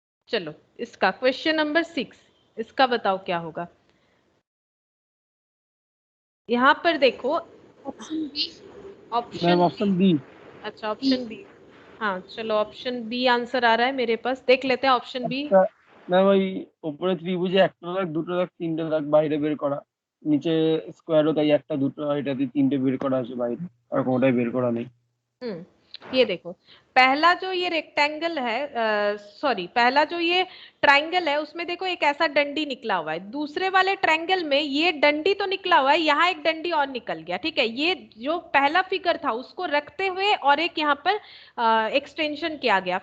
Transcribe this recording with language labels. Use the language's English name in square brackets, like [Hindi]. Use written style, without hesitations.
[Hindi] चलो इसका question number 6, इसका बताओ क्या होगा। यहाँ पर देखो option B. Ma'am option B. अच्छा ऑप्शन बी, हाँ चलो ऑप्शन बी आंसर आ रहा है मेरे पास, देख लेते हैं ऑप्शन बी। [Bangla] ম্যাম ওই উপরে ত্রিভুজে একটা দাগ, দুটো দাগ, তিনটে দাগ বাইরে বের করা, নিচে স্কোয়ারও তাই একটা, দুটো, এটাতে তিনটে বের করা আছে বাইরে, আর কোনোটাই বের করা নেই। [Hindi] ये देखो पहला जो ये रेक्टेंगल है, सॉरी पहला जो ये ट्रायंगल है उसमें देखो एक ऐसा डंडी निकला हुआ है, दूसरे वाले ट्रायंगल में ये डंडी तो निकला हुआ है, यहाँ एक डंडी और निकल गया, ठीक है। ये जो पहला फिगर था उसको रखते हुए और एक यहाँ पर एक्सटेंशन किया गया।